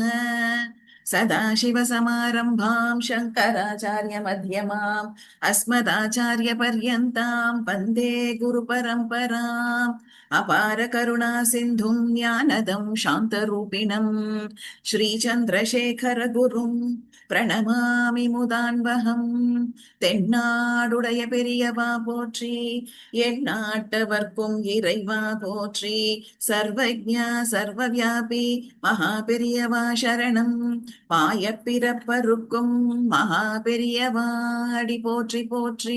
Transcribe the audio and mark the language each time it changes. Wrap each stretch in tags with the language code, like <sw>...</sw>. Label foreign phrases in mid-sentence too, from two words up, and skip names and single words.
<sa>सदाशिवसमारम्भां शङ्कराचार्यमध्यमाम् अस्मदाचार्यपर्यन्तां वन्दे गुरुपरम्पराम्। अपार करुणा सिन्धुं ज्ञानदं शान्तरूपिणं श्रीचन्द्रशेखर गुरुं प्रणमामि मुदान्वहम्।</sa> <ta>தென்னாடுடைய பெரியவா போற்றி, எந்நாட்டவர்க்கும் இறைவா போற்றி, சர்வஜ்ஞா சர்வவியாபி மகா பெரியவா சரணம். பாய பிறப்பருக்கும் மகா பெரியவாடி போற்றி போற்றி.</ta>